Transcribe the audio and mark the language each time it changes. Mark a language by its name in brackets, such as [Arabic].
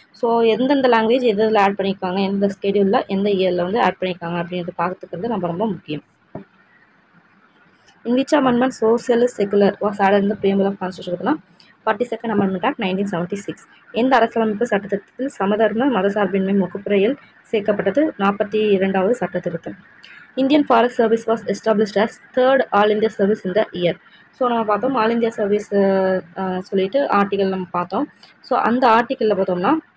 [Tamil] So எந்தெந்த language எதில் add பண்ணியிருக்காங்க, எந்த ஸ்கெடியூலில் எந்த இயரில் வந்து ஆட் பண்ணியிருக்காங்க அப்படின்றது பார்த்துக்கிறது ரொம்ப முக்கியம். [English] In which amendment socialist secular was added in the preamble of Constitution? 42nd Amendment Act 1976. [Tamil] எந்த அரசியலமைப்பு சட்டத்திட்டத்தில் சமதர்ம மதசார்பின்மை முகப்புரையில் சேர்க்கப்பட்டது? 42வது சட்ட திருத்தம். [English] Indian forest service was established as 3rd all India service இந்த year. [Tamil] ஸோ நம்ம பார்த்தோம் ஆல் இந்தியா சர்வீஸ் சொல்லிட்டு ஆர்டிக்கல் நம்ம பார்த்தோம். ஸோ அந்த ஆர்டிக்கலில் பார்த்தோம்னா